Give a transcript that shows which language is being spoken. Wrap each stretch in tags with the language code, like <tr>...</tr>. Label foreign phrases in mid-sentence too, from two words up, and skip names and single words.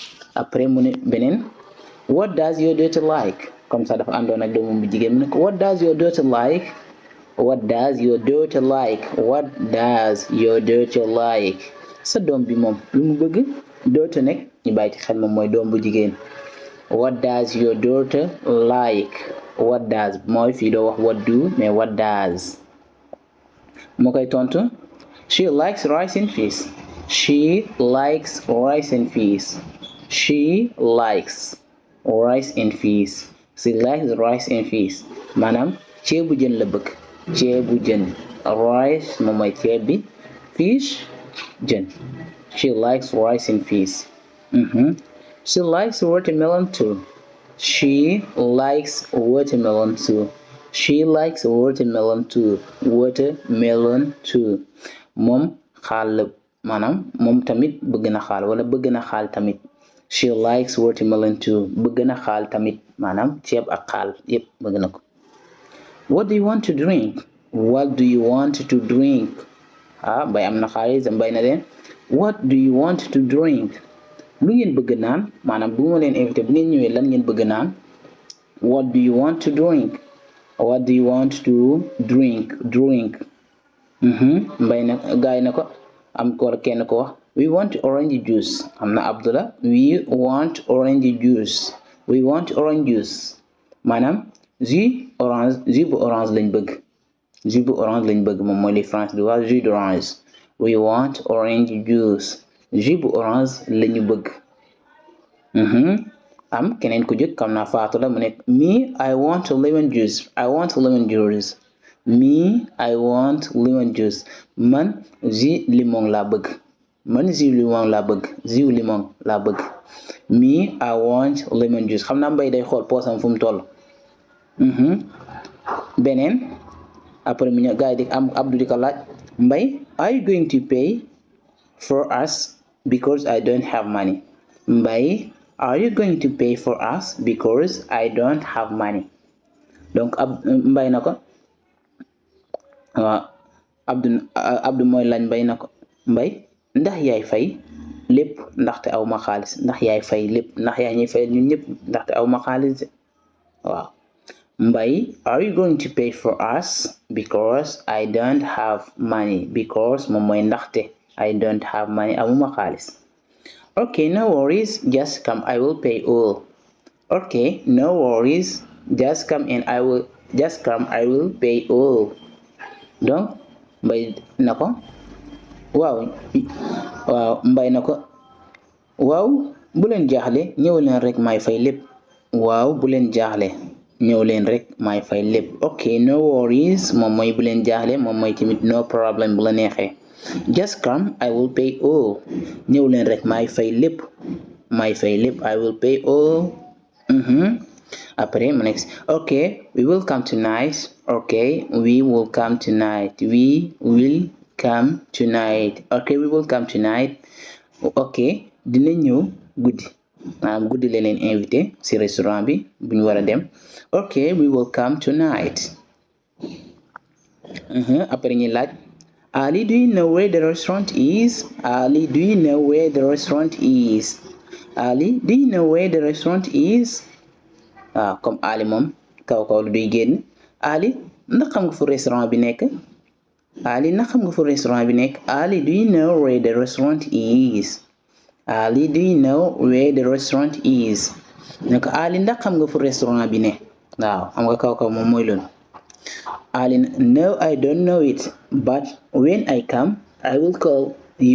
<en>Après</en> <wo>mu ne beneen</wo> <en>what does your daughter like?</en> <fr>comme ça</fr> <wo>dafa àndoon ak doomam bu jigéen mu ne ko</wo> <en>what does your daughter like? What does your daughter like? What does your daughter like?</en> <wo>Sa doom bi moom lu mu bëgg. Daughter nekk ñu bàyyi ci xel moom mooy doom bu jigéen.</wo> <en>What does your daughter like? What does</en> <wo>mooy fii doo wax</wo> <en>what do mais what does.</en> <wo>moo koy tontu.</wo> <en>She likes rice and fish. She likes rice and fish. She likes rice and fish. She likes rice and fish.</en> <wo>maanaam ceebu jën la bëgg. ceebu jën. rice moom mooy ceeb bi. fish jën.</wo> <en>She likes rice and fish. She likes watermelon too. She likes watermelon too. She likes watermelon too. Watermelon too.</en> <wo>moom xaal la maanaam moom tamit bëgg na xaal wala bëgg na xaal tamit.</wo> <en>She likes watermelon too.</en> <wo>bëgg na xaal tamit maanaam ceeb ak xaal yépp bëgg na ko.</wo> <en>What do you want to drink? What do you want to drink?</en> <wo>Bay am na xaalis bay na leen.</wo> <en>What do you want to drink?</en> <wo>lu ngeen bëgg naan maanaam bu ma leen invité bu ngeen ñëwee lan ngeen bëgg naan.</wo> <en>What do you want to drink? What do you want to drink?</en> <wo>mbay na gaay na ko am ko kenn ko wax</wo> <en>we want orange juice.</en> <wo>am na Abdullah</wo> <en>we want orange juice. We want orange juice</en> <wo>maanaam jus bu orange lañ bëgg. jus bu orange lañ bëgg moom mooy li France di wax</wo> <fr>jus d'orange.</fr> <en>We want orange juice.</en> <wo>jus bu orange lañu bëgg. am keneen ku jóg xam naa Faatu la mu nekk</wo> <en>me I want lemon juice. I want lemon juice. Me I want lemon juice.</en> <wo>man jus limon laa bëgg. man jus limon laa bëgg. jus limon laa bëgg.</wo> <en>me I want lemon juice.</en> <wo>xam naa mbay day xool poosam fu mu toll. beneen après mu ñëw gars yi di am Abdou di ko laaj mbay</wo> <en>are you going to pay for us because I don't have money? mbay are you going to pay for us because I don't have money?</en> <wo>donc mbay na ko waaw Abdou mooy laaj mbay na ko mbay ndax yaay fay lépp ndaxte aw ma xaalis. ndax yaay fay lépp ndax yaa ñuy fay ñun ñëpp ndaxte aw ma xaalis waaw.</wo> <en>mbay are you going to pay for us because I don't have money?</en> <wo>because moom mooy ndaxte</wo> <en>I don't have money</en> <wo>amuma xaalis.</wo> <en>Okay, no worries, just come, I will pay all. Okay, no worries, just come and I will pay all.</en> <wo>donc mbay na ko waaw mbay na ko waaw bu leen jaaxle ñëw leen rek may fay lépp. waaw bu leen jaaxle ñëw leen rek may fay lépp.</wo> <en>Okay, no worries</en> <wo>moom mooy bu leen jaaxle moom mooy tamit</wo> <en>no problem</en> <wo>bu la neexee.</wo> <en>Just come, I will pay all.</en> <wo>ñëw leen rek may fay lépp.</wo> <en>I will pay all. après</en> <wo>mu nekk</wo> <en>okay we will come tonight. Okay we will come tonight. Okay we will come tonight.</en> <wo>Okay dina ñëw guddi maanaam guddi la leen invité ci restaurant bi bu ñu war a dem.</wo> <en>Okay we will come tonight.</en> <wo>après ñu laaj Ali,</wo> <en>do you know where the restaurant is? Ali, do you know where the restaurant is? Ali, do you know where the restaurant is?</en> <wo>Comme Ali moom kaw lu duy génn. Ali ndax xam nga fu restaurant bi nekk? Ali ndax xam nga fu restaurant bi nekk?</wo> <en>Ali, do you know where the restaurant is? Ali, do you know where the restaurant is?</en> <wo>ne ko Ali ndax xam nga fu restaurant bi ne? waaw xam nga kaw moom mooy loolu.</wo> <en>Ali, no, I don't know it, but when I come, I will call you.</en>